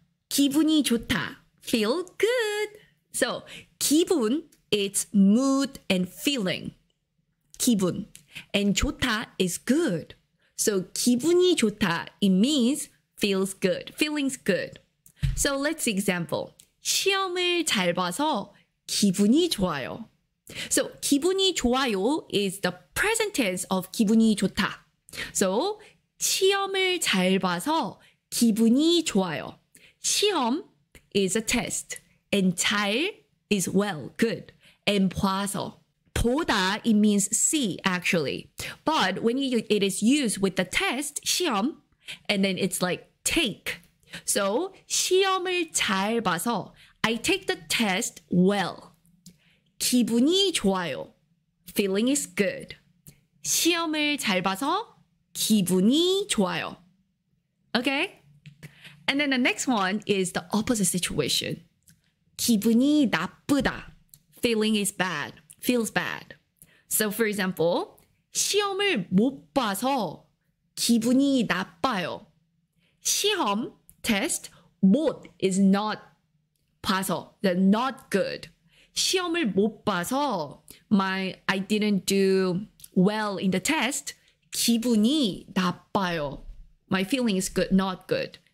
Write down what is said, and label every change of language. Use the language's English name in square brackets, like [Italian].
[Korean] 기분이 좋다. [English] Feel good. So 기분, it's mood and feeling. [Korean] 기분. [English] And 좋다 is good. So [Korean] 기분이 좋다, [English] it means feels good, feeling's good. So let's see example. [Korean] 시험을 잘 봐서 기분이 좋아요. [English] So [Korean] 기분이 좋아요 [English] is the present tense of [Korean] 기분이 좋다. So 시험을 잘 봐서 기분이 좋아요. [English] 시험 is a test and 잘 is well, good. And 봐서 보다, it means see actually. But when it is used with the test, 시험, and then it's like take. So [Korean] 시험을 잘 봐서 [English] I take the test well. [Korean] 기분이 좋아요. [English] Feeling is good. [Korean] 시험을 잘 봐서 기분이 좋아요. [English] Okay? And then the next one is the opposite situation. [Korean] 기분이 나쁘다. [English] Feeling is bad. Feels bad. So for example, [Korean] 시험을 못 봐서 기분이 나빠요. [English] 시험, test, 못 is not 봐서, not good. [Korean] 시험을 못 봐서 [English] I didn't do well in the test. [Korean] 기분이 나빠요. [English] My feeling is good, not good.